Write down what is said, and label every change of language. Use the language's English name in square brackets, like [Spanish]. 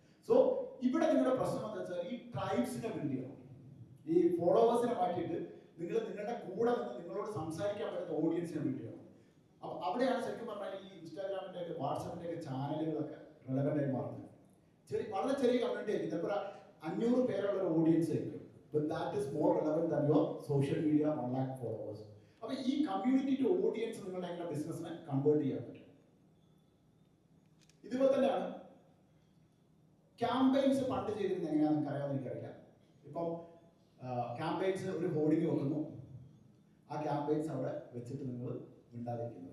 [Malayalam] So ഇവിടെ നിങ്ങളുടെ പ്രശ്നം എന്താ വെച്ചാൽ ഈ ട്രൈബ്സിനെ ബിൽഡ് ചെയ്യണം. ഈ ഫോളോവേഴ്സിനെ മാറ്റിയിട്ട് നിങ്ങളുടെ കൂടെ നിന്ന് നിങ്ങളോട് സംസാരിക്കാൻ പറ്റുന്ന ഓഡിയൻസിനെ ബിൽഡ് ചെയ്യണം. അപ്പൊ അവിടെയാണ് ശരിക്കും പറഞ്ഞാൽ ഈ ഇൻസ്റ്റാഗ്രാമിന്റെ ഒക്കെ വാട്സാപ്പിന്റെ ഒക്കെ ചാനലുകളൊക്കെ റെലവന്റ് ആയി മാറുന്നത്. വളരെ ചെറിയ കമ്മ്യൂണിറ്റി ആയിരിക്കും, ചിലപ്പോൾ 500 പേരുള്ള ഒരു ഓഡിയൻസ് ആയിരിക്കും. [English] But that is more relevant than your social media 1 lakh followers. [Malayalam] അപ്പൊ ഈ കമ്മ്യൂണിറ്റി ടു ഓഡിയൻസ് നിങ്ങളുടെ എങ്ങനെ ബിസിനസ്സിനെ കൺവേർട്ട് ചെയ്യാൻ പറ്റും. ഇതുപോലെ തന്നെയാണ് ക്യാമ്പയിൻസ് പണ്ട് ചെയ്തിരുന്നത് എങ്ങനെയാണെന്ന് നിങ്ങൾക്ക് അറിയാമെന്ന് എനിക്കറിയില്ല. ഇപ്പം ക്യാമ്പയിൻസ് ഒരു ഹോർഡിംഗ് വെക്കുന്നു, ആ ക്യാമ്പയിൻസ് അവിടെ വെച്ചിട്ട് നിങ്ങൾ മിണ്ടാതിരിക്കുന്നു.